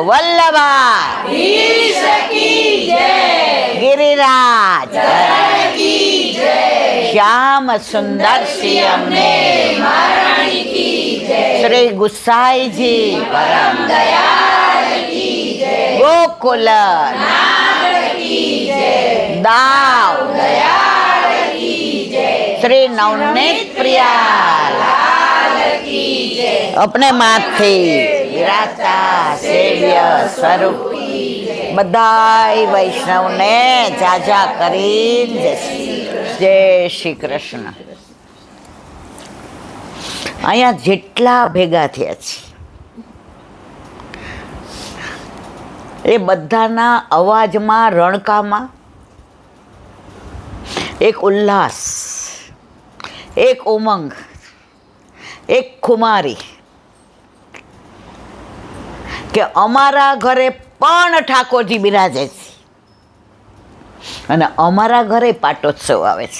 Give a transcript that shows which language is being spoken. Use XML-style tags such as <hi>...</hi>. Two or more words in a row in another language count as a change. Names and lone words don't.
<gu>વલ્લભા ગિરિરાજ શ્યામ સુંદર સિંહ શ્રી ગુસાઈજી ગોકુલ દાવ શ્રી નવનીત પ્રિયા અપને માથે વિરાજતા સેવ્ય સ્વરૂપ બધાઈ વૈષ્ણવ ને જાજા કરી જય શ્રી કૃષ્ણ. અહીંયા જેટલા ભેગા થયા છે એ બધાના અવાજમાં રણકામાં એક ઉલ્લાસ, એક ઉમંગ, એક ખુમારી કે અમારા ઘરે પણ ઠાકોરજી બિરાજે છે અને અમારા ઘરે પાટોત્સવ આવે છે.</gu>